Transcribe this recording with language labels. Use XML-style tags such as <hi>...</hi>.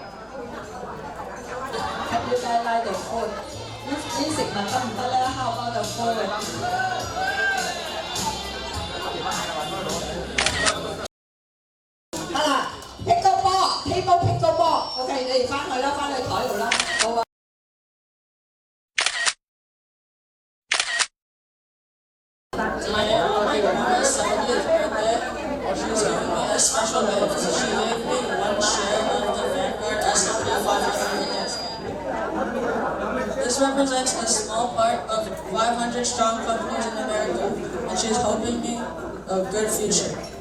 <en>Have you guys like the food？</en> <yue>啲食物得唔得咧？</yue> <en>How about the food？</en> <yue>得啦，pickleball，table pickleball，OK，你哋翻去啦，翻去台度啦，好啊。</yue> <en>My grandma's 70th birthday, she's giving me a special gift. She gave me one share of the Vanguard S&P 500 index fund. This represents a small part of 500 strong companies in America, and she's hoping me a good future.</en>